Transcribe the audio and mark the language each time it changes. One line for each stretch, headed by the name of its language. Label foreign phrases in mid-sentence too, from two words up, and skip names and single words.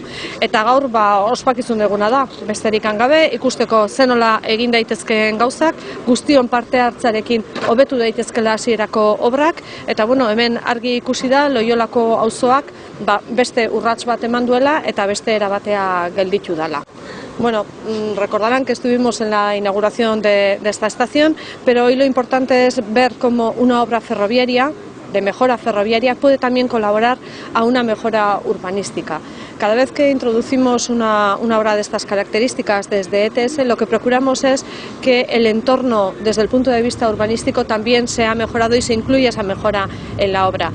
Basque: Eta gaur ospakizun duguna da, besterik gabe, ikusteko zenola egin daitezkeen gauzak, guztion parte hartzarekin hobetu daitezkela hasierako obrak, eta hemen argi ikusi da Loiolako auzoak beste urrats bat eman duela eta beste erabatea gelditu dala.
Spanish: Recordarán que estuvimos en la inauguración de esta estación, pero hoy lo importante es ver cómo una obra ferroviaria, de mejora ferroviaria, puede también colaborar a una mejora urbanística. Cada vez que introducimos una obra de estas características desde ETS, lo que procuramos es que el entorno, desde el punto de vista urbanístico, también sea mejorado y se incluya esa mejora en la obra.